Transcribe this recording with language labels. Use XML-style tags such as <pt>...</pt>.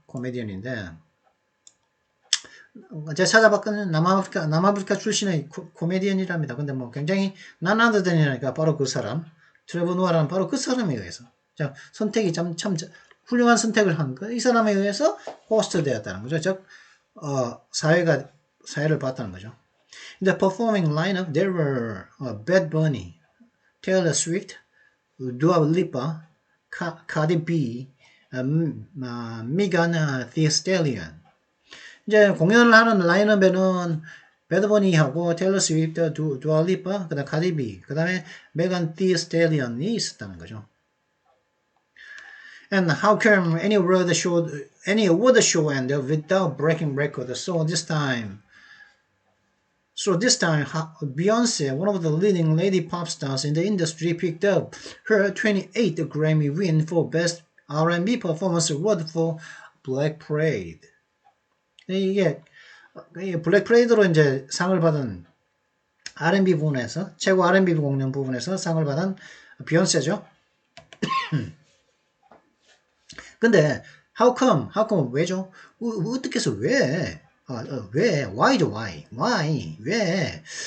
<ko>코미디언인데, 제가 찾아봤거든요. 남아프리카 출신의 코미디언이랍니다. 근데 뭐 굉장히</ko> <en>none other than</en> <ko>이니까 바로 그 사람, 트레버 노아라는 바로 그 사람에 의해서. 자, 선택이 참 훌륭한 선택을 한 거. 이 사람에 의해서 호스트 되었다는 거죠. 즉, 사회를 봤다는 거죠.</ko> <en>In the performing lineup, there were Bad Bunny, Taylor Swift, Dua Lipa, Cardi B, Megan Thee Stallion.</en> <ko>이제 공연을 하는 라인업에는 배드버니하고 테일러 스위프트, 두아 리파, 그다음 카디 B, 그다음에 메간 디 스텔리언이 있었다는 거죠.</ko> <en>And how come any award show ended without breaking record? So this time, Beyonce, one of the leading lady pop stars in the industry, picked up her 28th Grammy win for Best R&B Performance Award for Black Parade.</en> <ko>이게 블랙 프레이드로 이제 상을 받은 R&B 부분에서 최고 R&B 공연 부분에서 상을 받은 비욘세죠. 근데</ko> <en>how come</en> <ko>왜죠? 어떻게 해서 왜? why죠 why 왜?</ko>